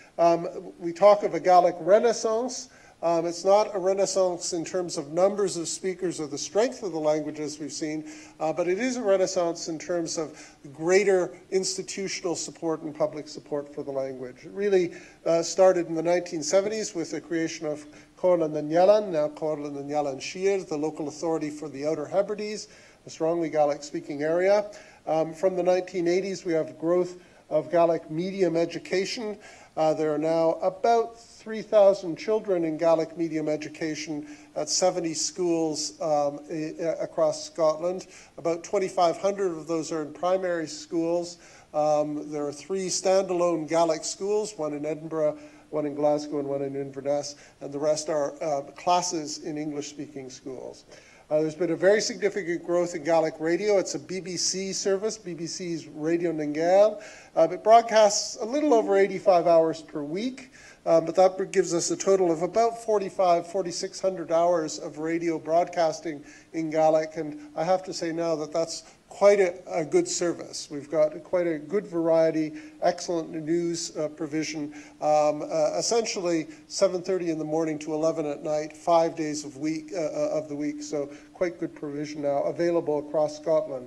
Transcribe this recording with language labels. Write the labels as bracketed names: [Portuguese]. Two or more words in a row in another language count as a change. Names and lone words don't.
[English] We talk of a Gaelic renaissance. It's not a renaissance in terms of numbers of speakers or the strength of the languages we've seen, but it is a renaissance in terms of greater institutional support and public support for the language. It really started in the 1970s with the creation of Comhairle na nGiallan, now Comhairle na nGiallan Siar, the local authority for the Outer Hebrides, a strongly Gaelic-speaking area. From the 1980s, we have growth of Gaelic medium education. There are now about 3,000 children in Gaelic medium education at 70 schools across Scotland. About 2,500 of those are in primary schools. There are 3 standalone Gaelic schools, one in Edinburgh, one in Glasgow, and one in Inverness, and the rest are classes in English-speaking schools. There's been a very significant growth in Gaelic radio. It's a BBC service, BBC's Radio na nGael. It broadcasts a little over 85 hours per week, but that gives us a total of about 4,600 hours of radio broadcasting in Gaelic, and I have to say now that that's quite a good service. We've got quite a good variety, excellent news provision, essentially 7:30 in the morning to 11 at night, 5 days of the week, so quite good provision now available across Scotland.